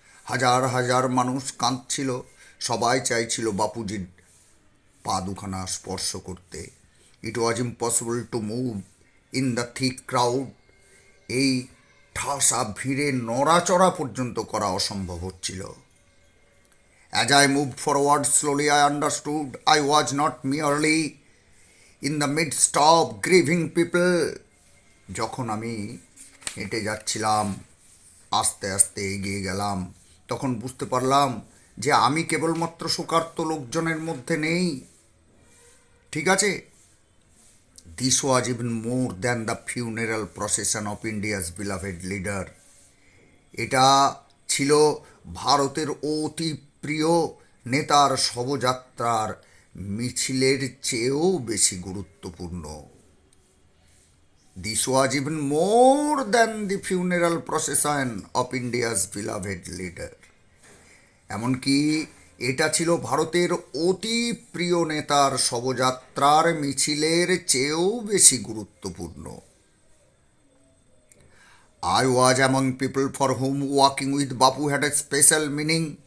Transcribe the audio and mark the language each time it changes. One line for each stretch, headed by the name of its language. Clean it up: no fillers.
Bangla: হাজার হাজার মানুষ কাঁদছিল, সবাই চাইছিল বাপুজির পা দুখানা স্পর্শ করতে।
English: It was impossible to move in the thick crowd.
Bangla: এই ঠাসা ভিড়ে নড়াচড়া পর্যন্ত করা অসম্ভব হচ্ছিল।
English: As I moved forward slowly, I understood I was not merely in the midst of grieving people.
Bangla: যখন আমি হেঁটে যাচ্ছিলাম, আস্তে আস্তে এগিয়ে গেলাম, তখন বুঝতে পারলাম যে আমি কেবলমাত্র শোকার্ত লোকজনের মধ্যে নেই। ঠিক আছে?
English: This was even more than the funeral procession of India's beloved leader.
Bangla: এটা ছিল ভারতের অতি প্রিয় নেতার শবযাত্রার মিছিলের চেয়েও বেশি গুরুত্বপূর্ণ।
English: This was even more than the funeral procession of India's beloved leader.
Bangla: এমনকি এটা ছিল ভারতের অতি প্রিয় নেতার শবযাত্রার মিছিলের চেয়েও বেশি গুরুত্বপূর্ণ।
English: I was among people for whom walking with Bapu had a special meaning.